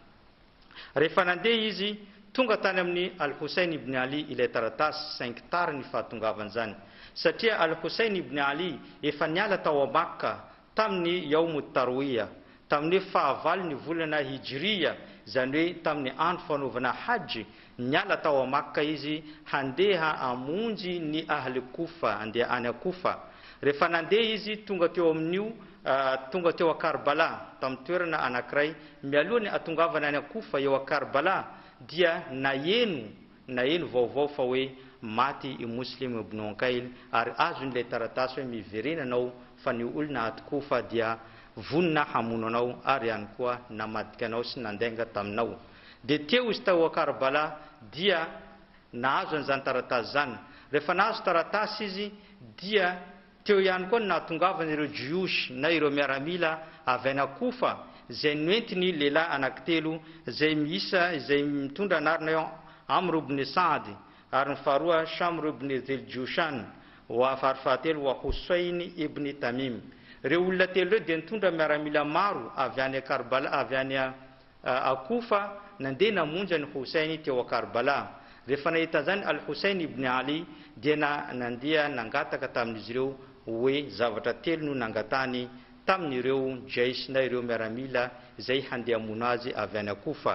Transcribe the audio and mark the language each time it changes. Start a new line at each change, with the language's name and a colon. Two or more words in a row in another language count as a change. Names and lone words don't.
Malagasy: Rehefa nandeha izy tonga tany amin'ny Al-Hussein ibn Ali ilay taratasy 5 tara ny fahatongavany zany, satria Al-Hussein ibn Ali efa niala tao Makka tamin'ny Yaumut Tarwiya, tamin'ny fahavalo ny volana Hijriya, zany hoe tamin'ny andro fanaovana Hajj, niala tao Makka izy handeha amonjy ny ahli Kofa, andeha any Kofa. Rehefa nandeha izy tonga teo amin'io tonga teo a Karbala tamin'ny toerana anankiray, mialohany atongavana any Kofa eo a Karbala dia naheno na eny vaovao fa hoe maty i Muslim ibn Uqayl ary azon'ilay taratasy hoe miverenanao fa ny olona atikofa dia vonina hamono anao ary ihany koa namadika anao sy nandenga taminao. Dia teo izy tao Karbala dia nahazo an'izany taratasy zany. Rehefa nahazo taratasy izy dia teo ihany koa nahatongavana ireo jiosy na ireo miaramila avy any Kufa izay noentiny lehilahy anankitelo izay mitondra anarana Amr ibn Saad ary ny faharoa Shamr ibn Ziljushan wa fahafatelo wa Husayn ibn Tamim. Reo olona telo reo dia nitondra miaramila maro avy any Karbala avy any Kufa nandeha namonjy ny Husayn teo Karbala. Rehefa nahita zany Al-Husayn ibn Ali dia nandeha nangataka tamin'izy ireo hoe zavatra telo no nangatany tamin'ireo jaish na ireo miaramila izay handeha hamono azy avy any Kufa.